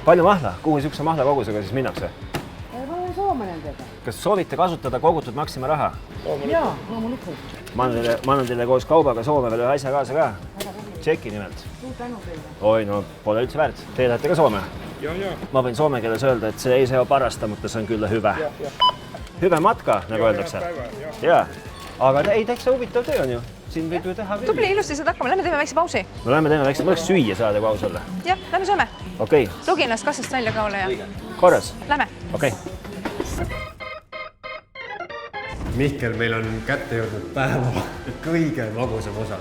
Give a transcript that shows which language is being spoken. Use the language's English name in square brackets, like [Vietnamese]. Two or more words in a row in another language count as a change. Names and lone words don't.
[Estonian] Kuhu niisuguse mahla kogusega siis minnakse? Ma olen Soome nendega. kas soovite kasutada kogutud Maxima raha? Jaa, loomulikult. Ma annan teile koos kaubaga Soome veel ühe asja kaasa ka. Tšeki nimelt. Suur tänu teile. Oi, no pole üldse väärt. Te lähete ka Soome? Ma võin soome keeles öelda, et [Finnish] see ei seo parasta, mutta see on kyllä hyvä. Hyvä matka, [Estonian] nagu öeldakse. Jaa, aga ei, täitsa huvitav töö on ju. Siin võib ju teha küll. Tubli, ilusti saad hakkama, lähme teeme väikse pausi. Me lähme teeme väikse, mõneks süüa saada, kui aus olla. Jah, lähme sööme. Okei. Lugi ennast kassast välja ka, ole ja. Korras? Lähme. Okei. Mihkel, meil on kätte jõudnud päeva kõige magusam osa.